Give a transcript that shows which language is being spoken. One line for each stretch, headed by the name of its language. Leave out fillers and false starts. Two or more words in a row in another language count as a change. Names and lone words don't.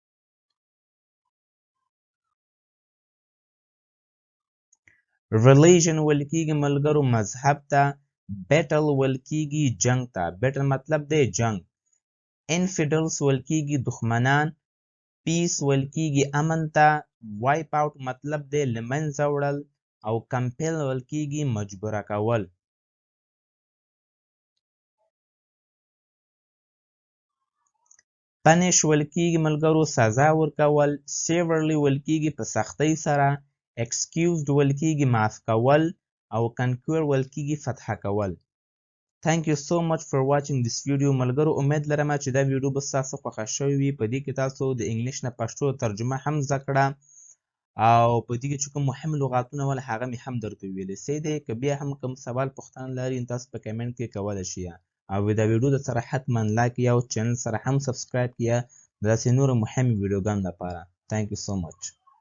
Pashto: religion ویل کېږي ملګرو مذهب ته battle ویل کېږي جنگ ته battle مطلب دی جنگ infidels ویل کېږي دښمنان peace ویل کېږي امن ته
English: wipe out
Pashto: مطلب دی له منځه وړل او compel ویل کېږي مجبوره کول punish ویل کېږي ملګرو سزا ورکول severely ویل کېږي په سختۍ سره excused ویل کېږي معاف کول او conquer ویل کېږي فتح کول
English: Thank you so much for watching this video
Pashto: ملګرو امید لرم چې دا ویډیو به ستاسو خوښه شوې وي په دې کې تاسو د انګلیش نه پښتو ترجمه هم زده کړه او په دې کې چې کوم مهم لغاتونه ول هغه مې هم درته ویلي څه دی که بیا هم کوم سوال پوښتنه لرئ نو تاسو په کمنټ کې کولی شئ او دا ویډیو د سره حتما لایک یا او چینل سره هم سبسکرایب کړئ د داسې نورو مهمو ویډیوګانو لپاره
English: Thank you so much